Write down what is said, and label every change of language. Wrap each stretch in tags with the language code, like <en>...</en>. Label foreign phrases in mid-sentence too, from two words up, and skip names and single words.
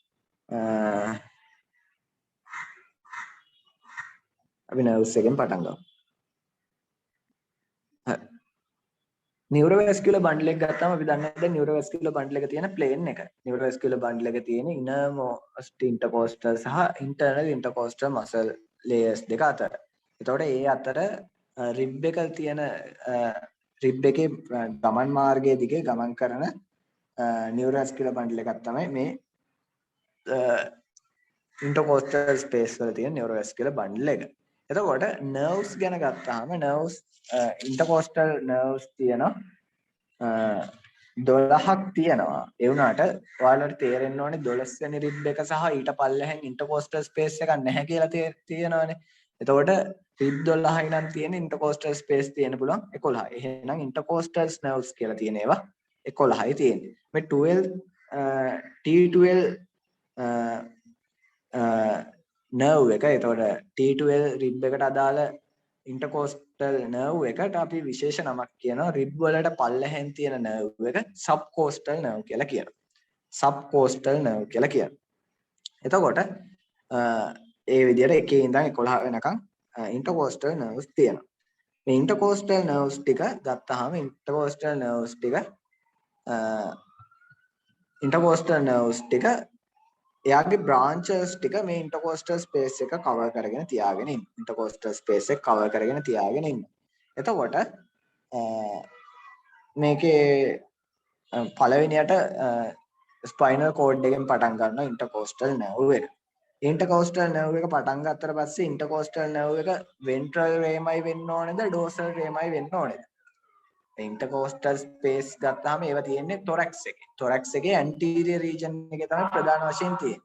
<si>අපි nerves එකෙන් පටන් ගමු. හරි.</si> <en>neurovascular bundle</en> <si>එක ගත්තාම අපි දන්නේ දැන්</si> <en>neurovascular bundle</en> <si>එක තියෙන plane එක.</si> <en>neurovascular bundle</en> <si>එක තියෙන</si> <en>innermost intercostal</en> <si>සහ</si> <en>internal intercostal muscle layers</en> <si>දෙක අතර. එතකොට ඒ අතර rib එක තියෙන rib එකේ ගමන් මාර්ගයේ දිගේ ගමන් කරන</si> <en>neurovascular bundle</en> <si>එකක් තමයි මේ</si> <en>intercostal space</en> <si>වල තියෙන</si> <en>neurovascular bundle</en> <si>එක. එතකොට nerves ගැන ගත්තාම</si> <en>nerves intercostal nerves</en> <si>තියෙනවා 12ක් තියෙනවා. ඒ වුණාට ඔයාලට තේරෙන්න ඕනේ 12 වෙනි rib එක සහ ඊට පල්ලෙහෙන්</si> <en>intercostal space</en> <si>එකක් නැහැ කියලා තියෙනවානේ. එතකොට rib 12යි නම් තියෙන</si> <en>intercostal space</en> <si>තියෙන්න පුළුවන් 11යි. එහෙනම්</si> <en>intercostal nerves</en> <si>කියලා තියෙන ඒවා 11යි තියෙන්නේ. මේ 12 T12 nerve එක. එතකොට T12 rib එකට අදාළ</si> <en>intercostal nerve</en> <si>එකට අපි විශේෂ නමක් කියනවා. rib වලට පල්ලෙහෙන් තියෙන nerve එක</si> <en>subcostal nerve</en> <si>කියලා කියනවා.</si> <en>subcostal nerve</en> <si>කියලා කියනවා. එතකොට ඒ විදිහට එකේ ඉඳන් 11 වෙනකන්</si> <en>intercostal nerves</en> <si>තියෙනවා. මේ</si> <en>intercostal nerves</en> <si>ටික ගත්තාම</si> <en>intercostal nerves</en> <si>ටික එයාගේ branches ටික මේ</si> <en>intercostal space</en> <si>එක cover කරගෙන තියාගෙන ඉන්න.</si> <en>intercostal space</en> <si>එක cover කරගෙන තියාගෙන ඉන්න. එතකොට මේකේ පළවෙනියට</si> <en>spinal cord</en> <si>එකෙන් පටන් ගන්නවා</si> <en>intercostal nerve</en> <si>එක.</si> <en>intercostal nerve</en> <si>එක පටන් ගත්තට පස්සේ</si> <en>intercostal nerve</en> <si>එක</si> <en>ventral rami</en> <si>වෙන්න ඕනේද</si> <en>dorsal rami</en> <si>වෙන්න ඕනේද?</si> <en>intercostal space</en> <si>ගත්තාම ඒවා තියෙන්නේ thorax එකේ. thorax එකේ</si> <en>anterior region</en> <si>එකේ තමයි ප්‍රධාන වශයෙන් තියෙන්නේ.</si>